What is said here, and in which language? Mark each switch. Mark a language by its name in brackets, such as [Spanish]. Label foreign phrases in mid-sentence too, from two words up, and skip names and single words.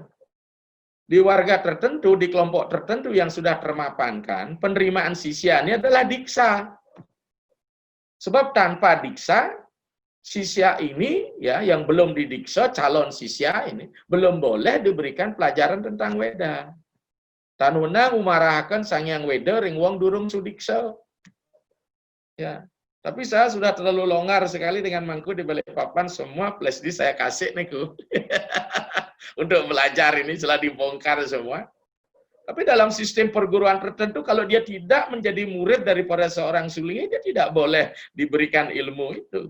[Indonesian] Di warga tertentu, di kelompok tertentu yang sudah termapankan, penerimaan sisya ini adalah diksa. Sebab tanpa diksa, sisya ini ya yang belum didiksa, calon sisya ini belum boleh diberikan pelajaran tentang Weda. [Kawi] Tanuna umarahaken sangyang Weda ring wong durung sudiksa. [Indonesian] Ya. Tapi saya sudah terlalu longgar sekali dengan mangku di Balikpapan, semua flash disk saya kasih niku. Untuk belajar ini setelah dibongkar semua. Tapi dalam sistem perguruan tertentu, kalau dia tidak menjadi murid daripada seorang suli, dia tidak boleh diberikan ilmu itu.